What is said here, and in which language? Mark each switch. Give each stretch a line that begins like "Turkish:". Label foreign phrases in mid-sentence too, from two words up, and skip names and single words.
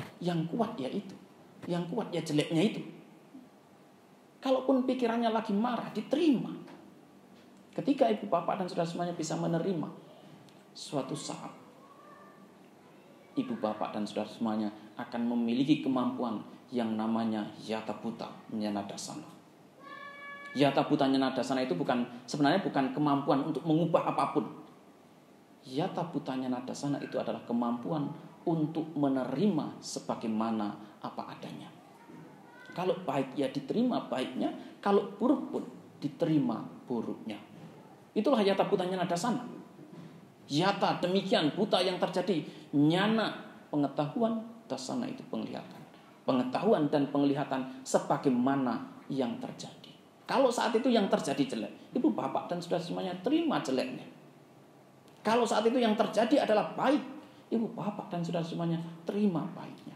Indonesian: Yang kuat ya itu, yang kuat ya jeleknya itu. Kalaupun pikirannya lagi marah, diterima. Ketika ibu bapak dan saudara semuanya bisa menerima, suatu saat ibu bapak dan saudara semuanya akan memiliki kemampuan yang namanya
Pali: yata buta nyanadasana. Yata buta nyanadasana
Indonesian: itu sebenarnya bukan kemampuan untuk mengubah apapun.
Pali: Yata buta nyanadasana
Indonesian: itu adalah kemampuan untuk menerima sebagaimana apa adanya. Kalau baik ya diterima baiknya, kalau buruk pun diterima buruknya. Itulah
Pali: yata buta nyanadasana.
Indonesian: Yata, demikian buta yang terjadi. Nyana, pengetahuan, dasana itu penglihatan. Pengetahuan dan penglihatan sebagaimana yang terjadi. Kalau saat itu yang terjadi jelek, ibu bapak dan saudara semuanya terima jeleknya. Kalau saat itu yang terjadi adalah baik, ibu bapak dan saudara semuanya terima baiknya.